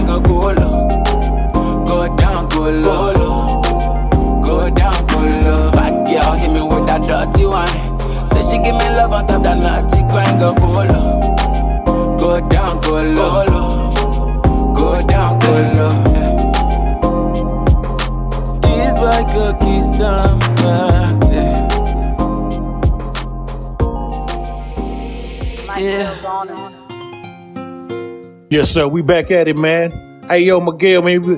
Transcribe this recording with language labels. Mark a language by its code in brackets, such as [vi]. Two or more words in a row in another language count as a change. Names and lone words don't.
[en] Go low, go down, go low. Go down, go low. Bad girl hit me with that dirty wine. Say she give me love on top that naughty grind. Go low, go down, go low. Go down, go low. These boy cookies somewhere. Yeah. Yes, sir. We back at it, man. Hey, yo, Miguel, man.